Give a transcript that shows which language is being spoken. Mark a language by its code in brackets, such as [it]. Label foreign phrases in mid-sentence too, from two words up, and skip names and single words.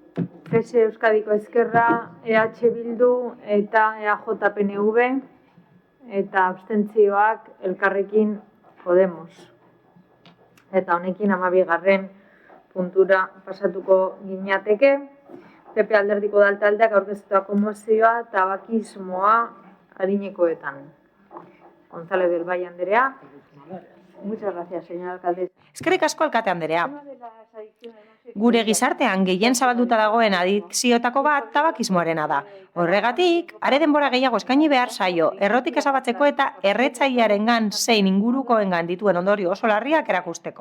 [eu] PS Euskadiko Ezkerra, EH Bildu eta EAJ PNV. eta abstentzioak Elkarrekin Podemos. Eta honekin 12. puntura pasatuko ginateke. PP alderdiko udaltaldeak aurkeztutako mozioa tabakismoa adinekoetan. González del Valle Andrea. [es] Muchas gracias, señora alcaldesa. [eu] Eskerrik asko alkate Andrea. Gure gizartean gehien zabalduta dagoen adikzioetako bat tabakismoarena da. Horregatik, are denbora gehiago eskaini behar zaio, errotik ezabatzeko eta erretzailearengan zein ingurukoengan dituen ondorio oso larriak erakusteko.